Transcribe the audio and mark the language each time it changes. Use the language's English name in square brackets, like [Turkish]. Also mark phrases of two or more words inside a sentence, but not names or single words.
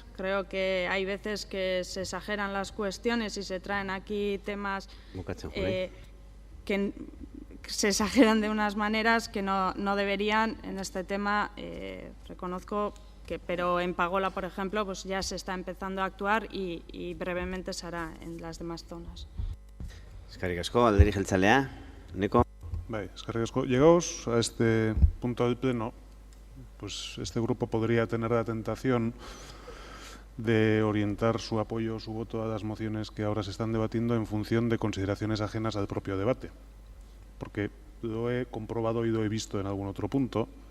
[Spanish] Creo que hay veces que se exageran las cuestiones y se traen aquí temas que se exageran de unas maneras que no deberían. En este tema reconozco que, pero en Pagola, por ejemplo, pues ya se está empezando a actuar y brevemente se hará en las demás zonas. [Basque] Eskerrik asko, Alderdi Jeltzalea. Neko. Eskerrik asko. [Spanish] Llegados a este punto del Pleno, pues este grupo podría tener la tentación de orientar su apoyo o su voto a las mociones que ahora se están debatiendo en función de consideraciones ajenas al propio debate. Porque lo he comprobado y lo he visto en algún otro punto.